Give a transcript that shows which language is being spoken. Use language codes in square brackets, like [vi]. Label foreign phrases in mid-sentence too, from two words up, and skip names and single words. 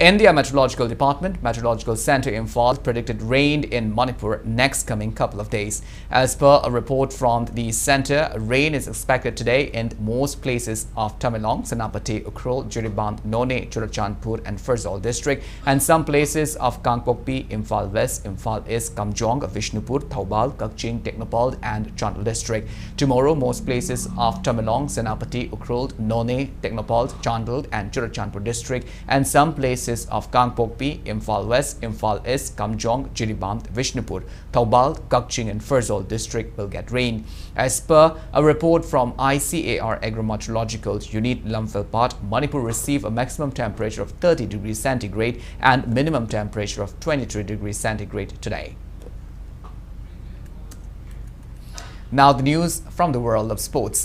[en] India Meteorological Department, Meteorological Center Imphal predicted rain in Manipur next coming couple of days. As per a report from the center, rain is expected today in most places of Tamenglong, Senapati, Ukhrul, Jiribam, None, Churachandpur and Ferozal district, and some places of Kangpokpi, Imphal West, Imphal East, Kamjong, Vishnupur, Thoubal, Kakching, Teknopal and Chandel district. Tomorrow, most places of Tamenglong, Senapati, Ukhrul, None, Teknopal, Chandel and Churachandpur district, and some places of Kangpokpi, Imphal West, Imphal East, Kamjong, Jiribam, Vishnupur, Thoubal, Kakching and Ferozal district will get rain. As per a report from ICAR Agrometeorological Unit Lamphilpat, Manipur received a maximum temperature of 30 degrees centigrade and minimum temperature of 23 degrees centigrade today. Now the news from the world of sports.